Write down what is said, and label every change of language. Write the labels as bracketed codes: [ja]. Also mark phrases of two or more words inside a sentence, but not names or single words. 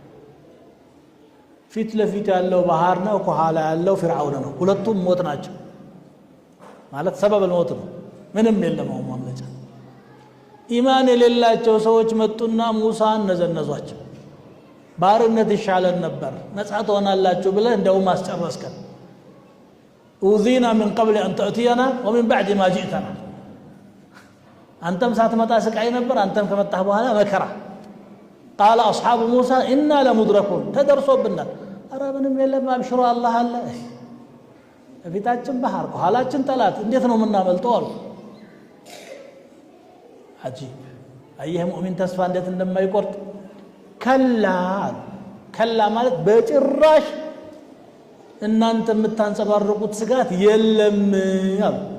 [am] ፊት ለፊት ያለው ባህር ነው ከኋላ ያለው ፍርዓውን ነው ሁለቱም ሞት ናቸው ማለት ሰበብ ሞት ነው ምንም የለም ማምለጫ ኢማን የሌላቸው ሰዎች መጡና ሙሳን ነዘነዟቸው ባርነት ይሻለን ነበር ነፃ ትሆናላችሁ ብለህ እንደው ማስጨረስከን ኡዚና [ar] من قبل ان تاتينا ومن بعد ما جئتنا [am] አንተም ሳትመጣ ስቃይ ነበር አንተም ከመጣህ በኋላ መከራ [ar] قال اصحاب موسى انا لمدركون تدرسوا بالنا [am] ኧረ ምንም የለም አብሽሩ አላህ አለ ፊታችን ባህር ከኋላችን ጠላት እንዴት ነው የምናመልጠው አሉ አጂብ አየህ ሙእሚን ተስፋ እንዴት እንደማይቆርጥ ከላ ማለት በጭራሽ እናንተ የምታንጸባርቁት ስጋት የለም አሉ